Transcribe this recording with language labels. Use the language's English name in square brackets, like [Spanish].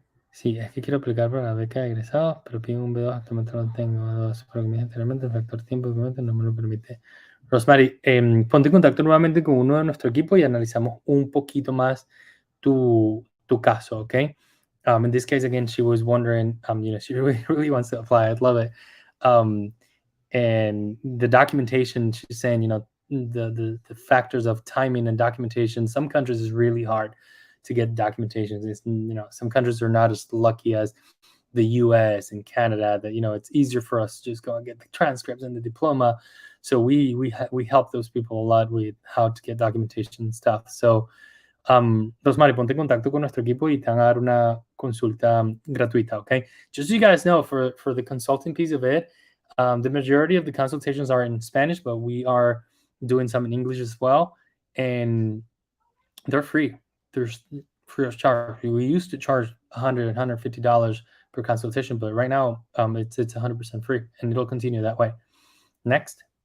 [Spanish] Sí, es que quiero aplicar para la beca de egresados, pero pido un B2, actualmente no tengo B2, pero como dije anteriormente, el factor tiempo obviamente no me lo permite. Rosemary, ponte en contacto nuevamente con uno de nuestro equipo y analizamos un poquito más tu caso, okay? [English] In this case, again, she was wondering, she really wants to apply. I'd love it. And the documentation, she's saying, the factors of timing and documentation, some countries is really hard to get documentation. It's, some countries are not as lucky as the US and Canada that, it's easier for us to just go and get the transcripts and the diploma. So we help those people a lot with how to get documentation and stuff. [Spanish] So, Rosemary, ponte en contacto con nuestro equipo y te van a dar una consulta gratuita, okay? [English] Just so you guys know, for the consulting piece of it, the majority of the consultations are in Spanish, but we are doing some in English as well, and they're free. There's free of charge. We used to charge $100, $150 per consultation, but right now it's 100% free, and it'll continue that way. Next.